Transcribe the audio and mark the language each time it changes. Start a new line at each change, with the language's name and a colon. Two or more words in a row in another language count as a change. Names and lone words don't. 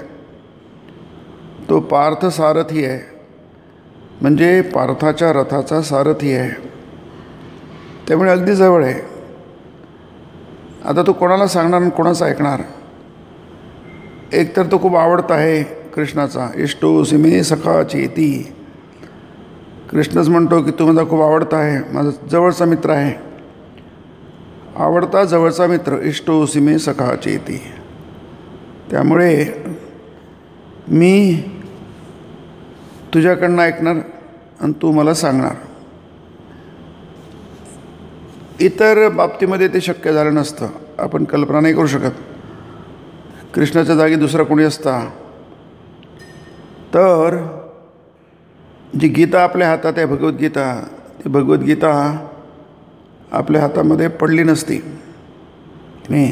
Marathi: तो पार्थ सारथी आहे, म्हणजे पार्थाच्या रथाचा सारथी आहे, त्यामुळे अगदी जवळ आहे। आता तो कोणाला सांगणार आणि कोणाचं ऐकणार? एकतर तो खूप आवडता आहे कृष्णाचा,
Sanskrit: इष्टोसी मे सखा चेती।
Marathi: कृष्णच म्हणतो की तू माझा खूप आवडता आहे, माझा जवळचा मित्र आहे। आवडता जवळचा मित्र,
Sanskrit: इष्टोसी मे सखा चेती।
Marathi: त्यामुळे मी तुझ्याकडनं ऐकणार आणि तू मला सांगणार। इतर बाबतीमध्ये ते शक्य झालं नसतं, आपण कल्पना नाही करू शकत। कृष्णाच्या जागी दुसरा कोणी असता तर जी गीता आपल्या हातात आहे भगवद्गीता, ती भगवद्गीता आपल्या हातामध्ये पडली नसती नाही।